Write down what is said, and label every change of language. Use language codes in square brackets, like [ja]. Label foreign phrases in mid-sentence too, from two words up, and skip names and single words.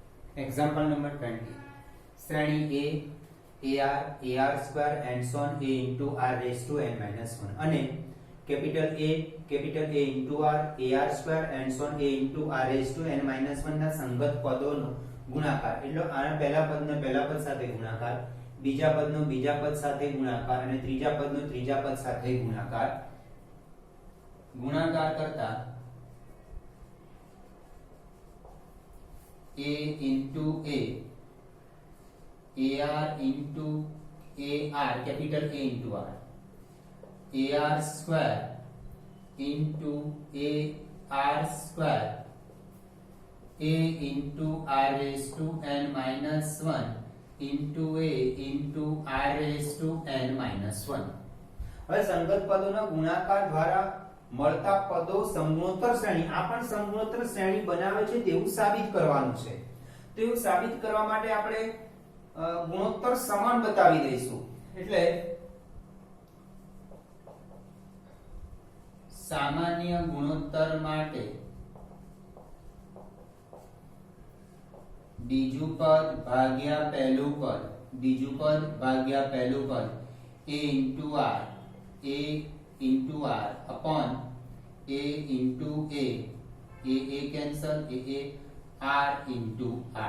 [en] Example number 20. [gu] શ્રેણી [en] A, AR square and so on A into R raised to n minus 1 [gu] અને [en] capital A into R, AR square and so on A into R raised to n minus 1 [gu] ના સંગત પદોનો ગુણાકાર એટલે આના પહેલા પદનો પહેલા પદ સાથે ગુણાકાર, બીજા પદનો બીજા પદ સાથે ગુણાકાર અને ત્રીજા પદનો ત્રીજા પદ સાથે ગુણાકાર કરતા [en] A into A, AR into AR, capital A into R, AR square into AR square, A into R raised to n minus 1 into A into R raised to n minus 1. [gu] હવે સંગત પદોના ગુણાકાર દ્વારા મળતા પદો સમગુણોત્તર શ્રેણી, આ પણ સમગુણોત્તર શ્રેણી બનાવે છે તેવું સાબિત કરવાનું છે. તેવું સાબિત કરવા માટે આપણે ગુણોત્તર સમાન બતાવી દઈશું. એટલે સામાન્ય ગુણોત્તર માટે બીજું પદ ભાગ્યા પહેલું પદ, બીજું પદ ભાગ્યા પહેલું પદ [en] A into R, A into R upon A into A cancel, R into R.